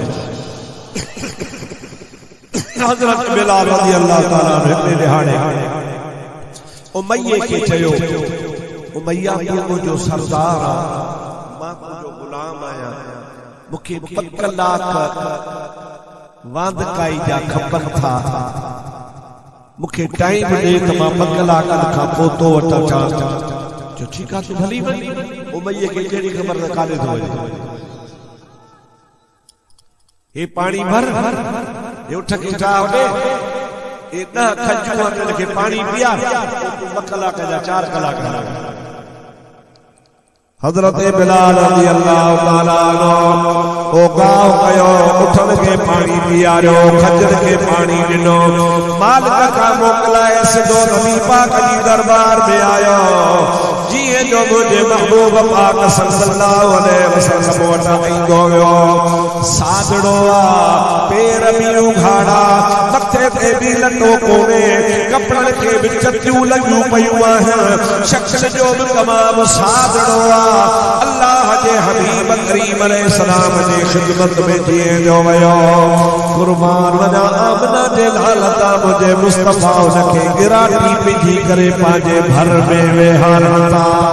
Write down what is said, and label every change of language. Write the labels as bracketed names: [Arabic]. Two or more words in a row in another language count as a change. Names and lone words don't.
[Sindhi] हज़रत बिलाल [Arabic] رضي الله تعالى [Sindhi] हिकिड़े ॾिहाड़े उमैये खे चयो उमैया तूं मुंहिंजो सरदार आहे मां तुंहिंजो ग़ुलाम आहियां मूंखे 2 कलाक वांदकाई जा खपनि था मूंखे टाइम ॾे त मां 2 कलाकनि खां पोइ तो वटां चयो ठीकु आहे तूं भली वञ उमैये खे कहिड़ी ख़बर त काॾे थो वञे हे पाणी भर हे उठ के जा होॾे हे 10 खजूं हिनखे पाणी पीआर 2 कलाक जा 4 कलाक हज़रत बिलाल [Arabic] رضي الله تعالى عنه [Sindhi] ओ गांव कयो उठन के पानी पियारियो खजर के पानी ॾिनो मालिक खां मोकिलाए सिधो नबी पाक जी दरबार में आयो जीअं जो मुंहिंजे महबूब पाक [Arabic] صلى الله عليه وسلم [Sindhi] वटां ईंदो वियो सादड़ो आहे पेर बि उघाड़ा मथे ते बि लटो कोन्हे कपड़नि खे बि चटियूं लॻियूं पयूं आहिनि शख्स जो बि तमामु सादड़ो आहे अल्लाह जे हबीब करीम अलैहिस्सलाम जी खिदमत में जीअं जो वियो कुर्बान वञा आमना जे लालता मुंहिंजे मुस्तफ़ा उनखे गिराटी पिजी करे पंहिंजे भर में वेहारनि था